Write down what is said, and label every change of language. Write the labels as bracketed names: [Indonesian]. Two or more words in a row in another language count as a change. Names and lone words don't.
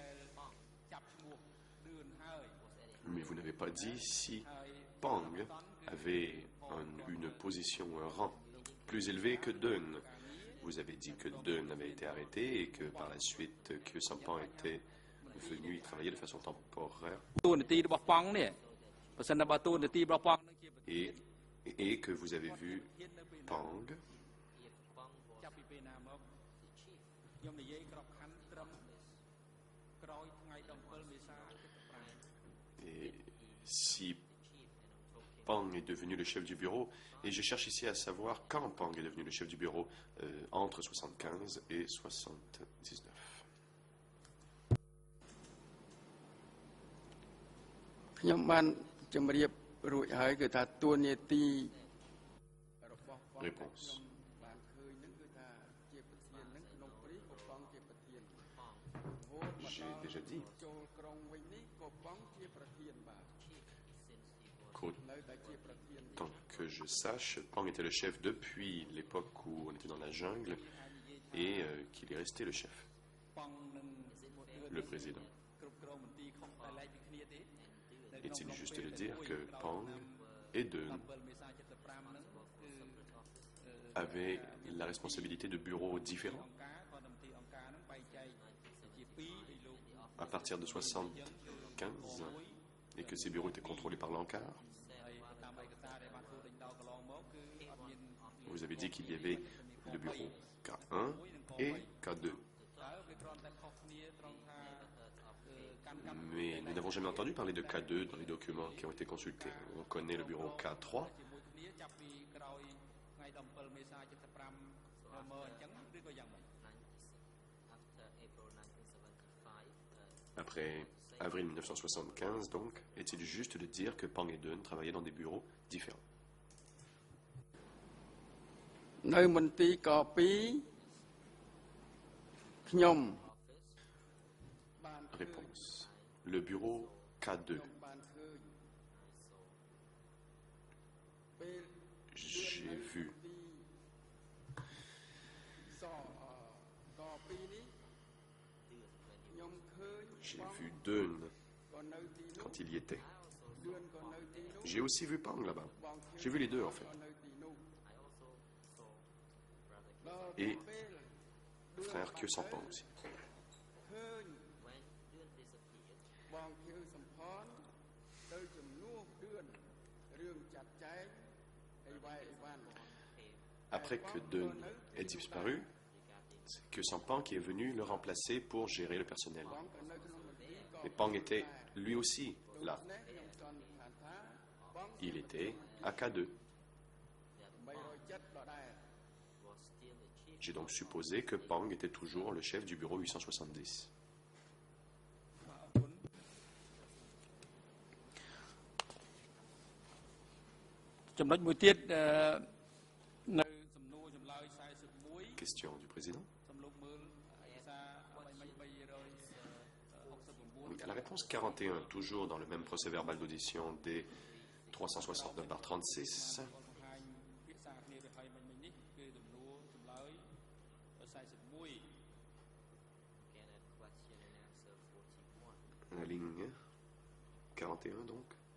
[French] Mais vous n'avez pas dit si Pang avait une position, un rang plus élevé que Deun. Vous avez dit que Deun avait été arrêté et que par la suite que Sampan était venu y travailler de façon temporaire. [Khmer] តួនាទីរបស់ប៉ង់នេះបើសិនបើតួនាទីរបស់ប៉ង់នឹងជា [French] Et que vous avez vu Pang [Khmer] ចាប់ពីពេលណាមកខ្ញុំនិយាយក្របខ័ណ្ឌត្រឹមក្រោយថ្ងៃ17មេសា75 [French] et si Pang est devenu le chef du bureau, et je cherche ici à savoir quand Pang est devenu le chef du bureau, entre 75 et 79. [Khmer] ខ្ញុំបានជម្រាបរួចហើយគឺថាតួនាទីរបស់បង [French] Réponse. [Khmer] បានឃើញនឹងគឺថាជាប្រធាននឹងក្នុងព្រីក៏បងជាប្រធានរហូតមក [French] J'ai [Khmer] ដល់ [French] déjà dit [Khmer] ចូលក្រុងវិញនេះក៏បងជាប្រធានបាទ [French] qu'au [Khmer] នៅតែជាប្រធាន [French] tant que je sache, Pang était le chef depuis l'époque où on était dans la jungle et qu'il est resté le chef, [Khmer] ប៉ង់នឹង [French] le président. [Khmer] គ្រប់គ្រងមន្ទីរខុសតែឡែកពីគ្នាទេ [French] Est-il juste de dire que Pang et Deun [Khmer] 7មេសា75ហ្នឹងគឺ [French] avaient la responsabilité de bureaux différents? [Khmer] អង្គការក៏មន្ទីរអង្គការហ្នឹងបែងចែកជាពីរឲ្យលោក [French] À partir de 75 et que ces bureaux étaient contrôlés par l'ANCAR. [Khmer] ហើយតាមឯកសារដែលបានធ្វើដេញដោលកន្លងមកគឺអត់មាន [French] Vous avez dit qu'il y avait le bureau K1 et K2. តើវាគ្រាន់តែខុសគ្នាត្រង់ថាកាន់កម្ម Mais nous n'avons jamais entendu parler de K2 dans les documents qui ont été consultés. On connaît le bureau K3. [Khmer] ជាមួយគ្នាចាប់ពីក្រោយថ្ងៃ17មេសា75មកអញ្ចឹងឬក៏យ៉ាងម៉េច [French] Après avril 1975, donc, est-il juste de dire que Pang et Deun travaillaient dans des bureaux différents? [Khmer] នៅមន្ទីរក2ខ្ញុំបាន [French] Réponse. Le bureau K2. [Khmer] បានឃើញពេល [French] J'ai vu. [Khmer] សក2នេះខ្ញុំឃើញ [French] J'ai vu Deun [Khmer] ក៏នៅទីនោះ [French] quand il y était. [Khmer] ឌឿនក៏នៅទីនោះ [French] J'ai aussi vu Pang là-bas. [Khmer] បង [French] J'ai vu les deux en fait. [Khmer] ក៏នៅទីនោះ [French] Et frère Kyo Sampan aussi. [Khmer] ឃើញបងខៀវសំផនទៅជំនួសឌឿនរឿងចាត់ចែងអីវ៉ៃអីវ៉ាន់ [French] Après que Deun ait disparu, c'est que Sampan qui est venu le remplacer pour gérer le personnel. [Khmer] បងក៏នៅក្នុងមន្ទីរក៏ [French] Mais Pang était lui aussi là. [Khmer] នេះខ្ញុំសន្និដ្ឋានថាបង [French] Il était à K2. [Khmer] 307ដដែល [French] J'ai donc supposé que Pang était toujours le chef du bureau 870. [Khmer] ចំណុចមួយទៀតនៅសំណួរចម្លើយ41 [French] Question du président. [Khmer] សំលោកមើលឯកសារ [French] Oui, à la réponse 41, toujours dans le même procès verbal d'audition des 369/36, [Khmer] បង្ហាញភាសាគ្នាទៅហើយមិញនេះគឺសំណួរចម្លើយ41 [French] la ligne 41 donc.